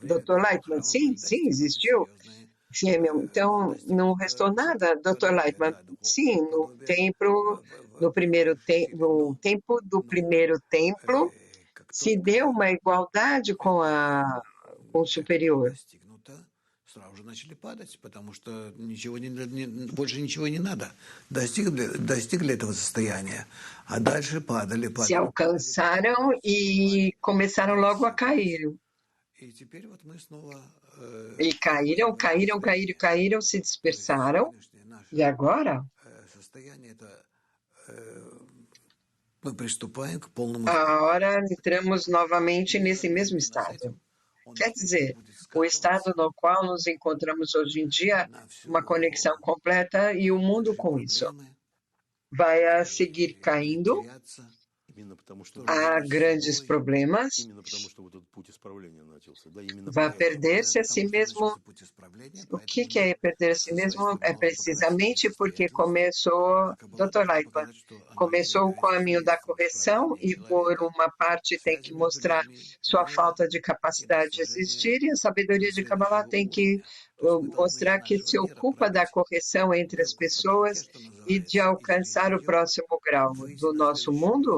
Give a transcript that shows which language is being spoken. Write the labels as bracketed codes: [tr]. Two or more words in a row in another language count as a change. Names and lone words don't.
[pt] Dr. Lightman, sim, existiu. Sim, então, não restou nada, Dr. Lightman. Sim, no templo do primeiro templo, se deu uma igualdade com o superior. [ru] Сразу же начали падать, потому что больше ничего не надо. Достигли этого состояния, а дальше падали. [pt] Se alcançaram e começaram logo a cair. E caíram, se dispersaram. E agora? Agora entramos novamente nesse mesmo estado. Quer dizer, o estado no qual nos encontramos hoje em dia, uma conexão completa e o mundo com isso vai a seguir caindo, [ru] Именно потому, что [pt] há grandes problemas, [ru] именно потому, что вот этот путь исправления начался. Да, именно [pt] vai [ru] поэтому. [pt] perder-se a si mesmo. O que é perder a si mesmo? É precisamente porque começou, Dr. Lightman, começou o caminho da correção e por uma parte tem que mostrar sua falta de capacidade de existir e a sabedoria de Kabbalah tem que mostrar que se ocupa da correção entre as pessoas e de alcançar o próximo grau do nosso mundo.